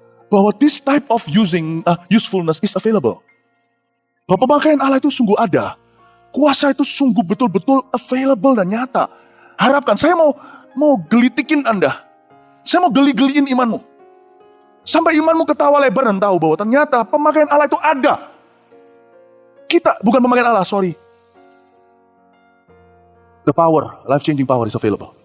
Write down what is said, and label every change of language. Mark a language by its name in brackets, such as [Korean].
[Indonesian] Bahwa [English] this type of usefulness is available. [Indonesian] Bahwa pemakaian Allah itu sungguh ada. Kuasa itu sungguh betul-betul available dan nyata. Harapkan, saya mau gelitikin Anda. Saya mau geli-geliin imanmu. Sampai imanmu ketawa lebar dan tahu bahwa ternyata pemakaian Allah itu ada. Kita, bukan pemakaian Allah, sorry. [English] The power, life-changing power is available.